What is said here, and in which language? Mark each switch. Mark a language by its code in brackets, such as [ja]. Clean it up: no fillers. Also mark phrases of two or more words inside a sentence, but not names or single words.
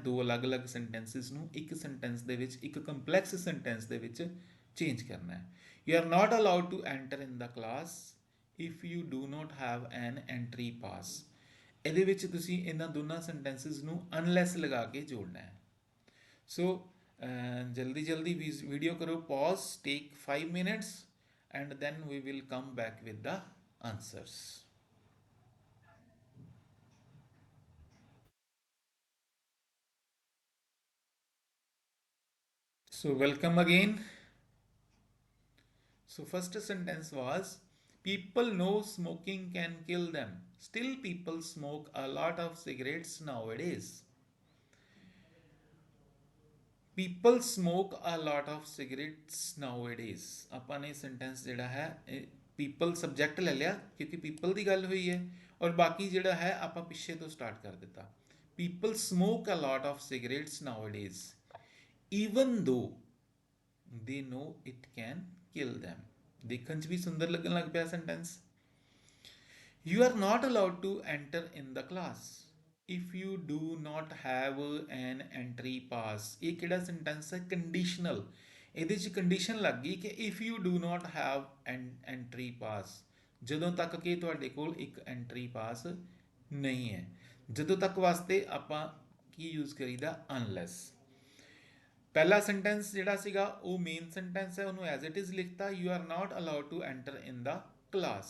[pa] ਦੋ ਅਲੱਗ-ਅਲੱਗ ਸੈਂਟੈਂਸਿਸ ਨੂੰ ਇੱਕ ਸੈਂਟੈਂਸ ਦੇ ਵਿੱਚ, ਇੱਕ [en] complex sentence [pa] ਦੇ ਵਿੱਚ ਚੇਂਜ ਕਰਨਾ ਹੈ। [en] You are not allowed to enter in the class if you do not have an entry pass. [pa] ਇਹਦੇ ਵਿੱਚ ਤੁਸੀਂ ਇਹਨਾਂ ਦੋਨਾਂ ਸੈਂਟੈਂਸਿਸ ਨੂੰ ਅਨਲੈਸ ਲਗਾ ਕੇ ਜੋੜਨਾ ਹੈ। [en] ਸੋ [pa] ਜਲਦੀ ਵੀਡੀਓ ਕਰੋ ਪੌਜ਼, [en] ਟੇਕ 5 minutes and then we will come back with the answers। so welcome again। so first sentence was people know smoking can kill them, still people smoke a lot of cigarettes nowadays। people smoke a lot of cigarettes nowadays। [pa] ਆਪਾਂ ਨੇ ਸੈਂਟੈਂਸ ਜਿਹੜਾ ਹੈ people ਸਬਜੈਕਟ ਲੈ ਲਿਆ ਕਿਉਂਕਿ people ਦੀ ਗੱਲ ਹੋਈ ਹੈ, ਔਰ ਬਾਕੀ ਜਿਹੜਾ ਹੈ ਆਪਾਂ ਪਿੱਛੇ ਤੋਂ ਸਟਾਰਟ ਕਰ ਦਿੱਤਾ। [en] people smoke a lot of cigarettes nowadays even though they know it can kill them। [pa] ਦੇਖਣ 'ਚ ਵੀ ਸੁੰਦਰ ਲੱਗਣ ਲੱਗ ਪਿਆ ਸੈਂਟੈਂਸ। [en] you are not allowed to enter in the class if you do not have an entry pass। [pa] ਇਹ ਕਿਹੜਾ ਸੈਂਟੈਂਸ ਹੈ, ਕੰਡੀਸ਼ਨਲ। ਇਹਦੇ 'ਚ ਕੰਡੀਸ਼ਨ ਲੱਗ ਗਈ ਕਿ [en] if you do not have an entry pass, [pa] ਜਦੋਂ ਤੱਕ ਕਿ ਤੁਹਾਡੇ ਕੋਲ ਇੱਕ [en] entry pass [pa] ਨਹੀਂ ਹੈ। ਜਦੋਂ ਤੱਕ ਵਾਸਤੇ ਆਪਾਂ ਕੀ ਯੂਜ਼ ਕਰੀਦਾ, ਅਨਲੈਸ। ਪਹਿਲਾ ਸੈਂਟੈਂਸ ਜਿਹੜਾ ਸੀਗਾ ਉਹ ਮੇਨ ਸੈਂਟੈਂਸ ਹੈ, ਉਹਨੂੰ [en] as it is [pa] ਲਿਖਤਾ, [en] you are not allowed to enter in the class.